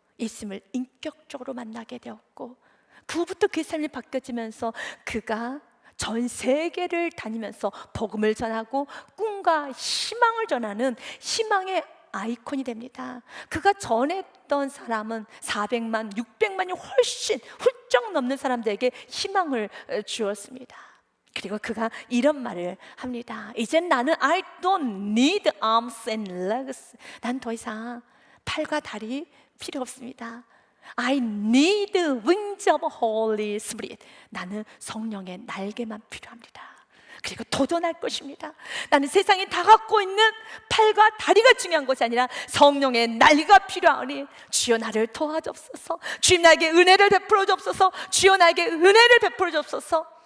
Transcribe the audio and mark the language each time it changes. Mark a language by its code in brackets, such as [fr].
[ko] 예수님을 인격적으로 만나게 되었고, 그 후부터 그의 삶이 바뀌어지면서 그가 전 세계를 다니면서 복음을 전하고 꿈과 희망을 전하는 희망의 아이콘이 됩니다. 그가 전했던 사람은 400만, 600만이 훨씬 훌쩍 넘는 사람들에게 희망을 주었습니다. 그리고 그가 이런 말을 합니다. 이젠 나는 [en] I don't need arms and legs. [ko] 난 더 이상 팔과 다리 필요 없습니다. [en] I need wings of Holy Spirit. [ko] 나는 성령의 날개만 필요합니다. 그리고 도전할 것입니다. 나는 세상이 다 갖고 있는 팔과 다리가 중요한 것이 아니라 성령의 날개가 필요하니 주여 나를 도와주옵소서. 주님 나에게 은혜를 베풀어 주옵소서. 주여 나에게 은혜를 베풀어 주옵소서.